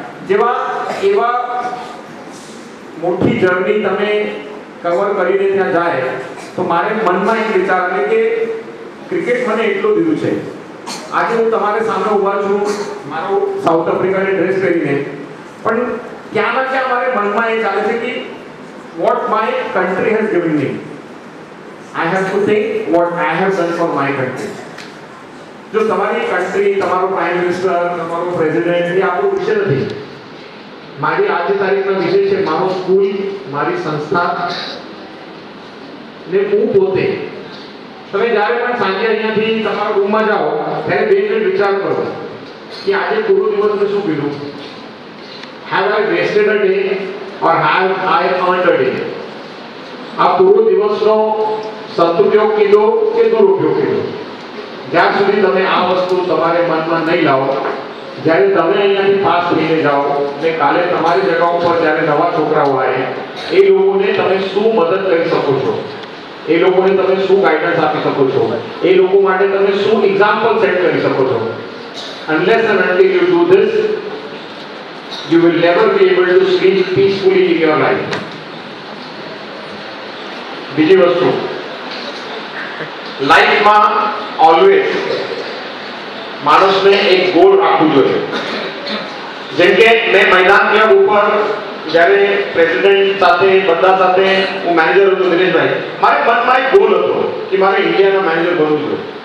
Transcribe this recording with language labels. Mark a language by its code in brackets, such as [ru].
[gu] જેવા એવા મોટી જર્ની તમે કવર કરીને ત્યાં જાય તો મારે મનમાં એક વિચાર આવે કે ક્રિકેટ મને એટલું દીધું છે. આજે હું તમારે સામે ઊભા છું મારો સાઉથ આફ્રિકાની ડ્રેસ પહેરીને, પણ ક્યાં ના ક્યાં મારે મનમાં એ ચાલે છે કે [en] what my country has given me. I have to think what I have done for my country. [gu] જો તમારી કન્ટ્રી, તમારો પ્રાઇમ મિનિસ્ટર, તમારો પ્રેસિડેન્ટ એ આપણો વિષય નથી. મારી આજની તારીખનો વિષય છે મારો સ્કૂલ, મારી સંસ્થા ને હું પોતે. તમે જ્યારે પણ સાંજે અહીંયાથી તમારા રૂમમાં જાઓ ત્યારે 2 મિનિટ વિચાર કરો કે આજે પૂરો દિવસ મેં શું કર્યું. [en] Have I wasted a day or have I earned a day? [gu] આ પૂરો દિવસનો સદુપયોગ કીધો કે દુરુપયોગ કીધો, જ્યાં સુધી તમે આ વસ્તુ તમારે મનમાં નહીં લાવો, જ્યારે તમે અહીંયાથી પાસ થઈને જાઓ ને કાલે તમારી જગ્યા ઉપર જ્યારે નવા છોકરાઓ આવે એ લોકોને તમે શું મદદ કરી શકો છો, એ લોકોને તમે શું ગાઈડન્સ આપી શકો છો, એ લોકો માટે તમે શું એક્ઝામ્પલ સેટ કરી શકો છો. [en] Unless and until you do this, you will never be able to sleep peacefully in your life. [gu] બીજી વસ્તુ, લાઈફમાં ઓલવેઝ માણસને એક ગોલ રાખવું જોઈએ. જેમ કે મેં મૈદાન ક્લબ ઉપર જ્યારે પ્રેસિડેન્ટ સાથે બધા સાથે હું મેનેજર હતો દિનેશભાઈ, મારે મનમાં એક ગોલ હતો કે મારે ઇન્ડિયાના મેનેજર બનવું જોઈએ.